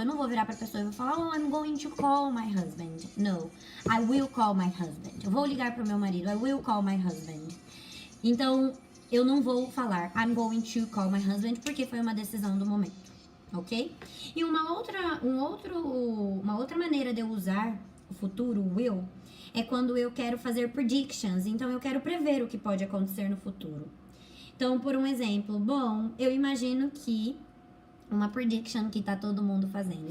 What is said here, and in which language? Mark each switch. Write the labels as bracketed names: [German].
[Portuguese] Eu não vou virar pra pessoa e vou falar, oh, [English] I'm going to call my husband. No, I will call my husband. [Portuguese] Eu vou ligar pro meu marido, [English] I will call my husband. [Portuguese] Então, eu não vou falar, [English] I'm going to call my husband, [Portuguese] porque foi uma decisão do momento, ok? E uma outra maneira de eu usar o futuro, o will, é quando eu quero fazer predictions. Então, eu quero prever o que pode acontecer no futuro. Então, por um exemplo, bom, eu imagino que uma prediction que tá todo mundo fazendo.